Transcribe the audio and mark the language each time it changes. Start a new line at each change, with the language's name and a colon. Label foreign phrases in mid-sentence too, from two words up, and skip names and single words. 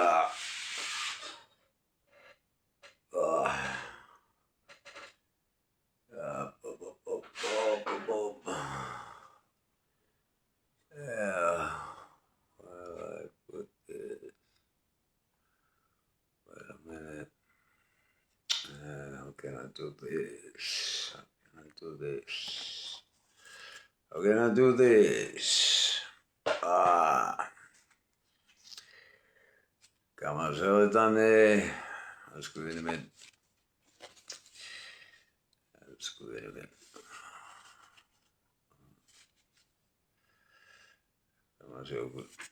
English: Yeah. Where I put this? Wait a minute. How can I do this? How can I do this?
Icelandic: Gaman að sjá þetta, Danni. Elsku vinur minn. Gaman að sjá okkur.